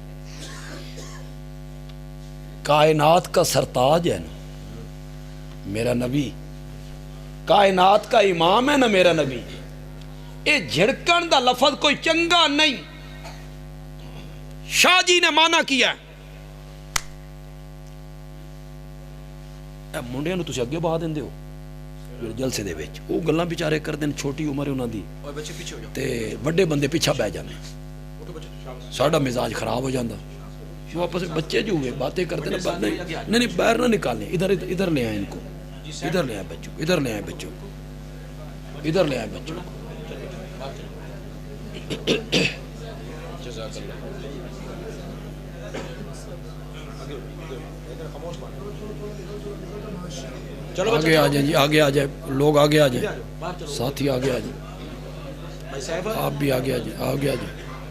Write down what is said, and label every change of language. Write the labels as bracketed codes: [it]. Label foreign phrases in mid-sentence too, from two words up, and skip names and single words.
[ur] کائنات کا سرتاج ہے نا میرا نبی, کائنات کا امام ہے نا میرا نبی. [pa] اے جھڑکن دا لفظ کوئی چنگا نہیں. شاہ جی نے مانا کیا منڈے نو تسی اگے بہا دیندے ہو جلسے دے وچ, وہ گلاں بیچارے کر دین, چھوٹی عمر انہاں دی تے وڈے بندے پیچھے بہ جانے, ساڈا مزاج خراب ہو جاندا. [ur] وہ آپس بچے جو ہوئے باتیں کرتے نا, نہیں باہر نہ نکالیں, ادھر لے آئیں ان کو, ادھر لے آئیں بچوں, ادھر لے آئیں بچوں, ادھر لے آئیں بچوں. آگے آ جائیں جی, آگے آ جائیں لوگ, آگے آ جائیں ساتھی, آگے آ جائیں آپ بھی, آگے آ جائیں, آگے آ جائیں.